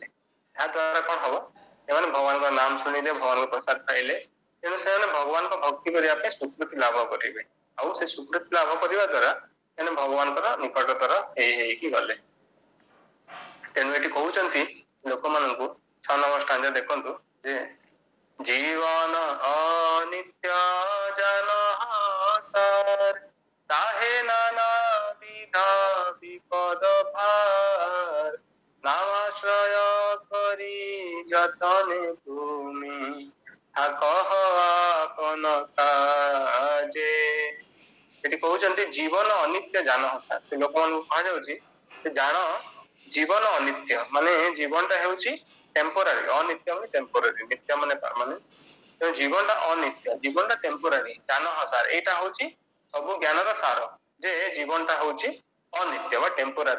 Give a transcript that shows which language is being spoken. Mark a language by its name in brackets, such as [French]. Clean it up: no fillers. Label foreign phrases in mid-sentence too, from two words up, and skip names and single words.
[Odia] ଏହା ଦ୍ୱାରା କଣ ହବ, ସେମାନେ ଭଗବାନଙ୍କ ନାମ ଶୁଣିଲେ, ଭଗବାନଙ୍କ ପ୍ରସାଦ ପାଇଲେ, ତେଣୁ ସେମାନେ ଭଗବାନଙ୍କ ଭକ୍ତି କରିବା ପାଇଁ ସ୍ୱୀକୃତି ଲାଭ କରିବେ, ଆଉ ସେ ସ୍ୱୀକୃତି ଲାଭ କରିବା ଦ୍ୱାରା ସେମାନେ ଭଗବାନଙ୍କର ନିକଟତର ହେଇକି ଗଲେ। ତେଣୁ ଏଠି କହୁଛନ୍ତି ଲୋକମାନଙ୍କୁ 6 ନମ୍ବର ଷ୍ଟାଞ୍ଜା ଦେଖନ୍ତୁ ଯେ [Bangla] জীবন অনিত্য জান সার, তাহে নানা বিধ বিপদ ভার, নামাশ্রয় করি যতনে তুমি, থাকহ আপন কাজে। [Odia] ଏଠି କହୁଛନ୍ତି ଜୀବନ ଅନିତ୍ୟ ଜାନ ସାର, ସେ ଲୋକମାନଙ୍କୁ କୁହାଯାଉଛି ଯେ ଜାଣ ଜୀବନ ଅନିତ୍ୟ, ମାନେ ଜୀବନଟା ହେଉଛି ଟେମ୍ପୋରାରୀ, ଅନିତ୍ୟ ମାନେ ଟେମ୍ପୋରାରୀ, ନିତ୍ୟ ମାନେ ପରମାନେଣ୍ଟ। ତେଣୁ ଜୀବନଟା ଅନିତ୍ୟ, ଜୀବନଟା ଟେମ୍ପୋରାରୀ, ଜାନ ସାର, ଏଇଟା ହଉଛି ସବୁ ଜ୍ଞାନର ସାର, ଯେ ଜୀବନଟା ହଉଛି ଅନିତ୍ୟ ବା ଟେମ୍ପୋରାରୀ।